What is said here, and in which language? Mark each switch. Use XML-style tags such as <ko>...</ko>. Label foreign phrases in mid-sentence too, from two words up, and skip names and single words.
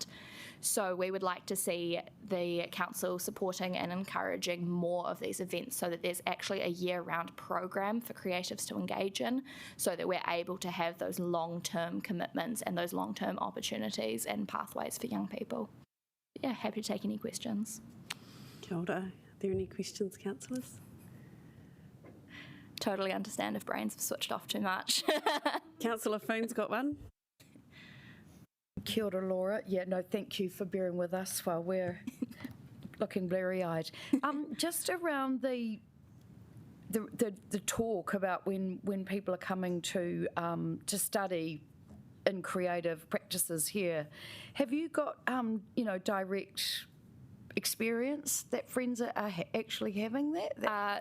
<en>So we would like to see the council supporting and encouraging more of these events so that there's actually a year-round program for creatives to engage in, so that we're able to have those long-term commitments and those long-term opportunities and pathways for young people. Yeah, happy to take any questions.</en> <mi>Kia ora.</mi> <en>Are there any questions, councillors? Totally understand if brains have switched off too much. Councillor Foon's got one.</en> <mi>Kia ora, Laura.</mi> <en>Yeah, no, thank you for bearing with us while we're looking blurry-eyed. Just around the talk about when people are coming to study in creative practices here, have you got direct experience that friends are actually having that?</en>